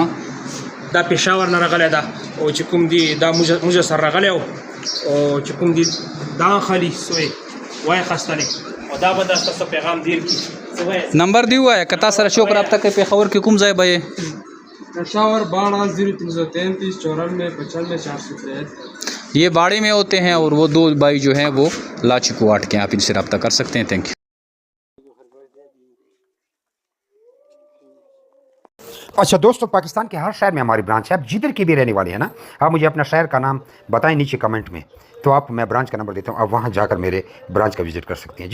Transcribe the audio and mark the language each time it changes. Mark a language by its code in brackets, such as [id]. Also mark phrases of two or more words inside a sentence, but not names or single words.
[ps] دا پېښور نه راغلی ده او چې کوم دي دا موږ سره راغلی و او چې کوم دي دا خالي سوی وای خستلی او دا به درته څه پیغام دیر کړي. نمبر دی وایه که تا سره څوک رابطه کوي پېښور کې کوم ځای به یې؟ پېښور باڑہ 0333 94 95 463. [ur] یہ باڑے میں ہوتے ہیں اور وہ 2 بھائی جو ہیں وہ لاچی کوہاٹ کے، آپ ان سے رابطہ کر سکتے ہیں. [en] thank you. [ur] اچھا دوستو، پاکستان کے ہر شہر میں ہماری برانچ ہے. آپ جدھر کی بھی رہنے والے ہیں نا، آپ مجھے اپنا شہر کا نام بتائیں نیچے کمنٹ میں، تو آپ میں برانچ کا نمبر دیتا ہوں، آپ وہاں جا کر میرے برانچ کا وزٹ کر سکتے ہیں.